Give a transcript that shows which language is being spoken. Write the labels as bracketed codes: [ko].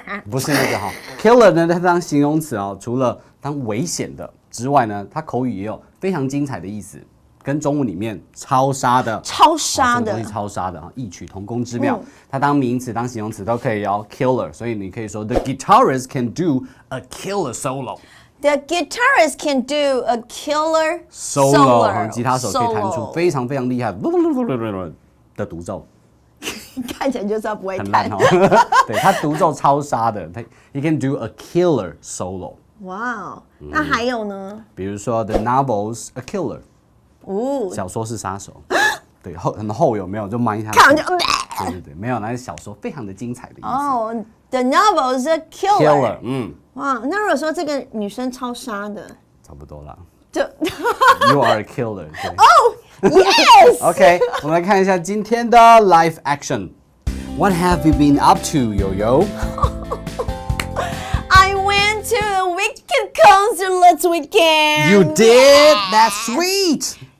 [zh] 不是那个哈 ，killer 呢，它当形容词哦，除了当危险的之外呢，它口语也有非常精彩的意思，跟中文里面超杀的、超杀的东西超杀的异曲同工之妙。它当名词、当形容词都可以哦 ，killer。所以你可以说 [en] The guitarist can do a killer solo。The guitarist can do a killer [zh] solo， 吉他手可以弹出非常非常厉害的独奏，看起来就知道不会弹，很烂哦。对，他独奏超杀的， [en] He can do a killer solo。 [zh] 哇，那还有呢？比如说 [en] The novel's a killer， [zh] 小说是杀手，对，很厚有没有？就埋下去。看完就对，没有，那是小说非常的精彩的意思。 [en] 哦，The novel's a killer。 [zh] 哇，那如果说这个女生超杀的，差不多啦。就 [en] You are a killer。哦 ，Yes。 OK， [zh] 我们来看一下今天的 [en] live action。What have you been up to, Yo-Yo? I went to a Wicked concert last weekend. You did? That's sweet.